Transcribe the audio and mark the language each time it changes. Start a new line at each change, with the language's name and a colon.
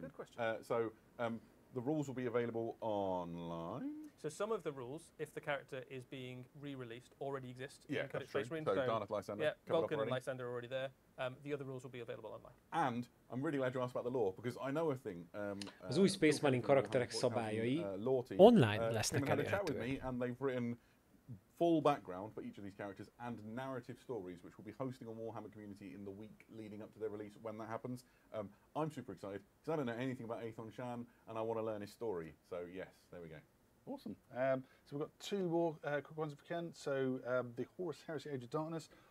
English: That's a good question. The rules will be available online. So some of the rules, if the character is being re-released, already exist. Yeah, that's true. Marine, so Darneth, Lysander, yeah, Vulcan and Lysander are already there. The other rules will be available online. And I'm really glad you asked about the lore, because I know a thing.
Hungarian: Az új Space Marine karakterek szabályai online lesznek elérhetőek.
English: And they've written full background for each of these characters and narrative stories, which we'll be hosting on Warhammer Community in the week leading up to their release when that happens. I'm super excited because I don't know anything about Aethon Shan and I want to learn his story. So yes, there we go. Awesome. So we've got two more quick ones if we can. So the Horus Heresy Age of Darkness.